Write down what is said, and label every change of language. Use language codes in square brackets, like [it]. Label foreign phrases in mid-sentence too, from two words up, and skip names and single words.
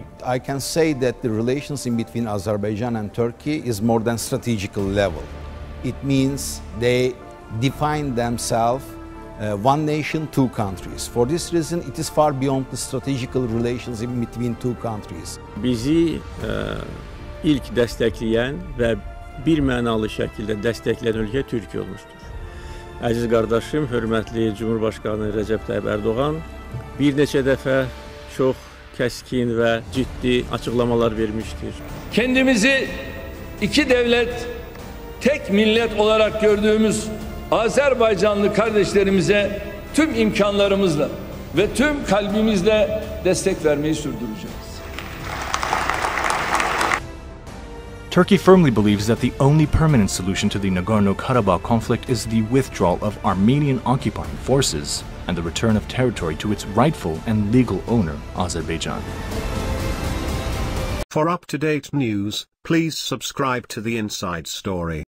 [en] I can say that the relations in between Azerbaijan and Turkey is more than strategical level. It means they define themselves one nation, 2 countries. For this reason, it is far beyond the strategical relations in between 2 countries. [tr] Bizi ilk destekleyen ve [az] bir mənalı şəkildə dəstəkləyən ölkə Türkiyə olmuşdur. Əziz qardaşım, hörmətli Cumhurbaşqanı Rəcəb Tayyip Erdoğan bir neçə dəfə çox kəskin və ciddi açıqlamalar vermişdir. [tr] Kendimizi iki devlet, tek millet olarak gördüğümüz Azerbaycanlı kardeşlerimize tüm imkanlarımızla ve tüm kalbimizle destek vermeyi sürdüreceğiz. [en] Turkey firmly believes that the only permanent solution to the Nagorno-Karabakh conflict is the withdrawal of Armenian occupying forces and the return of territory to its rightful and legal owner, Azerbaijan. For up-to-date news, please subscribe to The Inside Story.